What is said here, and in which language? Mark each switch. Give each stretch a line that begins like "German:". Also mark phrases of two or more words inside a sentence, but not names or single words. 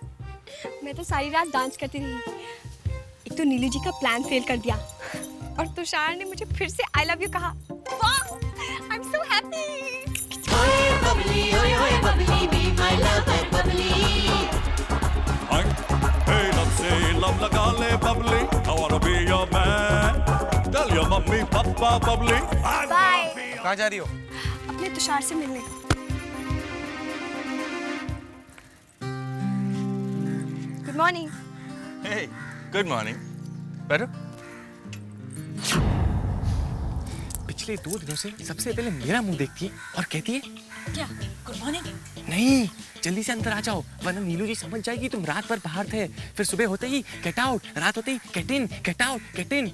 Hindi: मैं तो सारी रात डांस करती रही। एक तो नीलू जी का प्लान फेल कर दिया और तुषार ने मुझे फिर से
English: I love you
Hindi: कहा।
English: वाह, I am so happy.
Hindi: लब से लब लगा ले बबली,
English: I wanna be your man. Tell your mummy papa बबली।
Hindi: बाय। कहाँ जा रही हो? अपने तुषार से मिलने।
English: good morning. Hey, good morning.
Hindi: बैठो। पिछले 2 दिनों से सबसे पहले मेरा मुंह देखती है और कहती है क्या
English: good morning?
Hindi: नहीं, जल्दी से अंदर आ जाओ वरना नीलू जी समझ जाएगी तुम रात भर बाहर थे। फिर सुबह होते ही
English: get out,
Hindi: रात होते ही
English: get in, get out, get in.